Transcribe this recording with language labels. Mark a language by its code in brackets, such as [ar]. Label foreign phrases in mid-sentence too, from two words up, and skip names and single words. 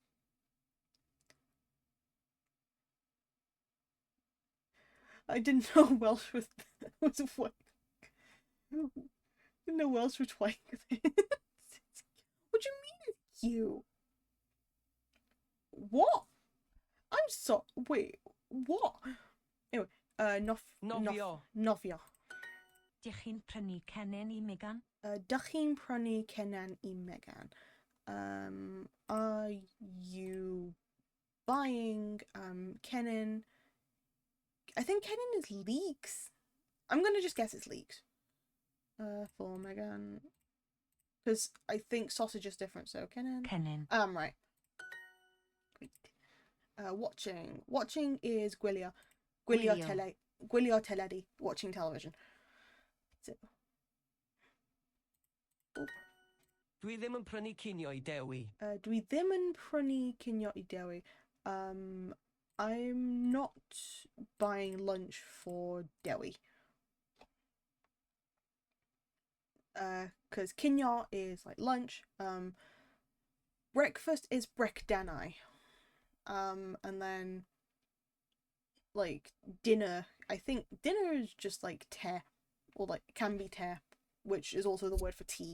[en] I didn't know Welsh was white. Didn't know Welsh was white. What do you mean it's cute? What? I'm so wait. What? Anyway, [cy] Nofio. Novia. Dych chi'n prynu cenen I Megan? Dych chi'n prynu cenan I Megan? [en] Are you buying Kenan? I think Kenan is leeks. I'm gonna just guess it's leeks. For Megan, because I think sausage is different. So Kenan. [cy] Cenen. [en] Right. Great. Watching is [cy] gwylio. Gwylio Gwylio. tele. Gwylio teledu. [en] Watching television. So. Oop. [cy] Dwi ddim yn prynu cinio I Dewi. Dwi ddim yn prynu cinio I Dewi. [en] I'm not buying lunch for Dewi. Because cinio is like lunch. Breakfast is brecdanau. And then like dinner, I think dinner is just like te, or like can be te, which is also the word for tea.